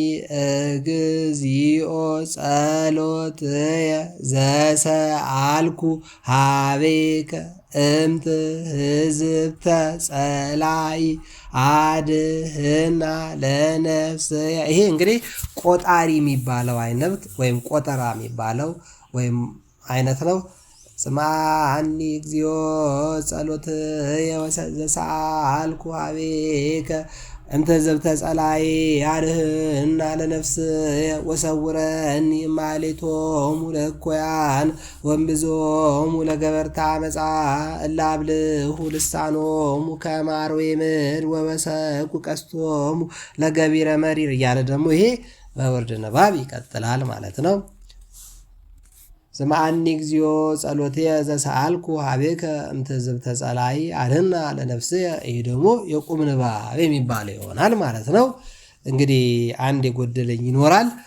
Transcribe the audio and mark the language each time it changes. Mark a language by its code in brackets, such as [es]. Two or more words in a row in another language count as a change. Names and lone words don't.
[gez] እግዚኦ ጸሎትየ ዘሰአልኩ ኀቤከ እምትሕዝብተ ጸላኢ አድኅና ለነፍስየ። [am] ይሄ እንግዲህ ቆጣሪ የሚባለው አይነት ወይም ቆጠራ የሚባለው ወይም አይነት ነው። [gez] ስምዐኒ እግዚኦ ጸሎትየ ዘሰአልኩ ኀቤከ እምትሕዝብተ ጸላኢ አድኅና ለነፍስየ ወሰውረኒ እማኅሌቶሙ ለእኩያን ወእምብዙሆሙ ለገበርተ ዓመፃ እለ አብልሁ ልሳኖሙ ከመ አርዌ ምድር ወወሰቁ ቀስቶሙ ለገቢረ መሪር [am] እያለ ደግሞ ይሄ በወርድ ንባብ ይቀጥላል ማለት ነው። [gez] ስምዐኒ እግዚኦ ጸሎትየ ዘሰአልኩ ኀቤከ እምትሕዝብተ ጸላኢ አድኅና ለነፍስየ። [am] ይህ ደግሞ የቁም ንባብ የሚባለው ይሆናል ማለት ነው። እንግዲህ አንድ የጎደለኝ ይኖራል።